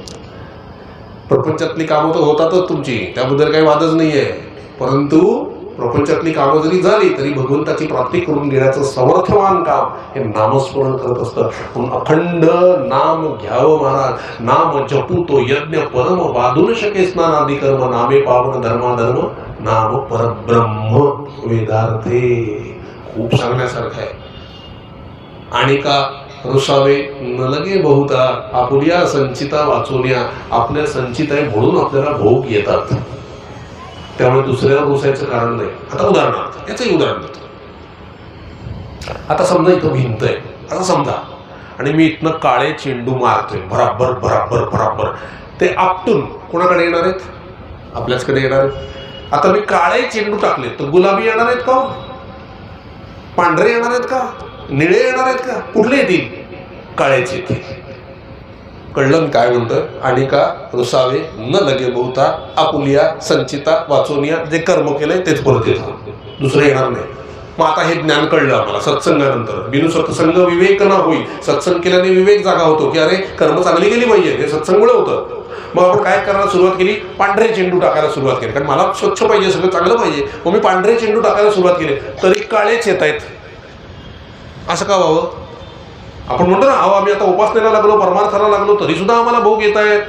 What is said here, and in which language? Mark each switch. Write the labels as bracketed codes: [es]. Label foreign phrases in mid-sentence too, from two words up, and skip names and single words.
[mr] प्रपंचातली कामं तर होतातच तुमची, त्याबद्दल काही वादच नाहीये. परंतु प्रपंचातली कामं जरी झाली तरी भगवंताची प्राप्ती करून घेण्याचं समर्थवान काम हे नामस्मरण करत असतं. म्हणून अखंड नाम घ्यावं महाराज. नाम जपू तो यज्ञ परम, वाधून शके स्नानादी कर्म, नामे पावन धर्माधर्म, नाम परब्रह्म वेदार्थे. खूप सांगण्यासारखं आहे. आणि का रुसावे न लगे बहुता, आपुल्या संचिता वाचवण्या. आपल्या संचित आहे म्हणून आपल्याला भोग येतात, त्यामुळे दुसऱ्याला रुसायचं कारण नाही. आता उदाहरणार्थ याचंही उदाहरण देतो. आता समजा इथं भिंत आहे असं समजा, आणि मी इथनं काळे चेंडू मारतोय बराबर बराबर बराबर. ते आपटून कोणाकडे येणार आहेत? आपल्याचकडे येणार आहेत. आता मी काळे चेंडू टाकले तर गुलाबी येणार आहेत का? पांढरे येणार आहेत का? निळे येणार आहेत का? कुठले येतील? काळ्याचे येतील. कळलं मी काय म्हणतोय? आणि का रुसावे न लगे बहुता, आपुलिया संचिता वाचवनिया. जे कर्म केलंय तेच परत येतं, दुसरं येणार नाही. मग आता हे ज्ञान कळलं आम्हाला सत्संगानंतर. [awa] बिनु सत्संग विवेक ना होई. [mr] सत्संग केल्याने विवेक जागा होतो की अरे कर्म चांगली केली पाहिजे, हे सत्संगमुळे होतं. मग आपण काय करायला सुरुवात केली? पांढरे चेंडू टाकायला सुरुवात केली. कारण मला स्वच्छ पाहिजे, सगळं चांगलं पाहिजे. मग मी पांढरे चेंडू टाकायला सुरुवात केली तरी काळेच येत आहेत. असं का व्हावं? आपण म्हणतो ना, अहो आम्ही आता उपासनेला लागलो, परमार्थाला लागलो, तरी सुद्धा आम्हाला भोग येत आहेत.